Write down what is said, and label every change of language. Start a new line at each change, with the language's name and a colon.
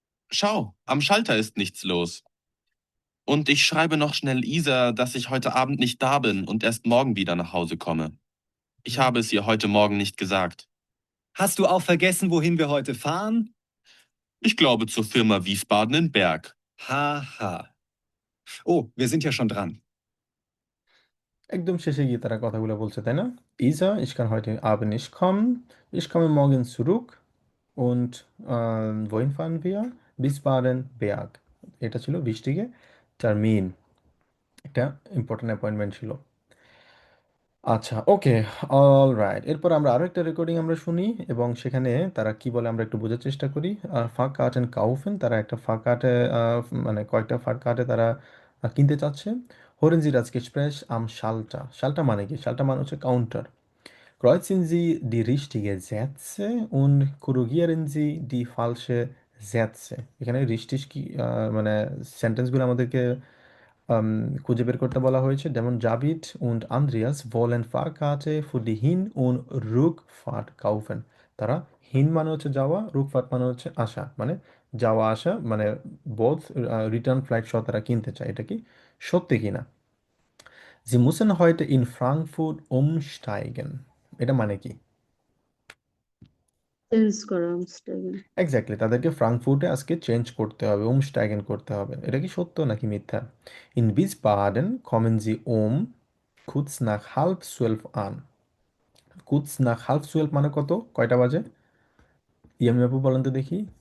German: Schau, am Schalter ist nichts los. Und ich schreibe noch schnell Isa, dass ich heute Abend nicht da bin und erst morgen wieder nach Hause komme. Ich habe es ihr heute Morgen nicht gesagt. Hast du auch vergessen, wohin wir heute fahren? Ich glaube zur Firma Wiesbaden in Berg. Haha. Oh, wir sind ja schon dran.
Bangla: একদম শেষে গিয়ে তারা কথাগুলো বলছে, তাই না?
German: Isa, ich kann heute Abend nicht kommen. Ich komme morgen zurück. Und wohin fahren wir? Wiesbaden-Berg.
Bangla: এটা ছিল
German: wichtige Termin.
Bangla: একটা ইম্পর্টেন্ট অ্যাপয়েন্টমেন্ট ছিল। আচ্ছা, ওকে, অলরাইট। এরপর আমরা আরো একটা রেকর্ডিং আমরা শুনি এবং সেখানে তারা কি বলে আমরা একটু বোঝার চেষ্টা করি।
German: Fahrkarten kaufen,
Bangla: তারা একটা Fahrkarte মানে কয়েকটা Fahrkarte তারা কিনতে চাচ্ছে।
German: Hören Sie das Gespräch am Schalter.
Bangla: Schalter মানে কি? Schalter মানে হচ্ছে counter.
German: Kreuzen Sie die richtigen Sätze und korrigieren Sie die falsche Sätze.
Bangla: এখানে richtig কি মানে সেন্টেন্সগুলো আমাদেরকে খুঁজে বের করতে বলা হয়েছে।
German: যেমন David und Andreas wollen Fahrkarte für die Hin- und Rückfahrt kaufen.
Bangla: তারা হিন মানে হচ্ছে যাওয়া, রুকফার্ট মানে হচ্ছে আসা, মানে যাওয়া আসা মানে বোথ রিটার্ন ফ্লাইট সহ তারা কিনতে চায়। এটা কি সত্যি কিনা?
German: Sie müssen heute in Frankfurt umsteigen.
Bangla: এটা মানে কি? চেঞ্জ করা স্টাইল। এক্স্যাক্টলি, তাদেরকে ফ্রাঙ্কফুর্টে আজকে চেঞ্জ করতে হবে, umsteigen করতে হবে। এটা কি সত্য নাকি মিথ্যা?
German: In Wiesbaden kommen Sie um kurz nach 11:30 an. kurz nach 11:30
Bangla: মানে কত? কয়টা বাজে? ইয়ামি আপু বলেন তো দেখি।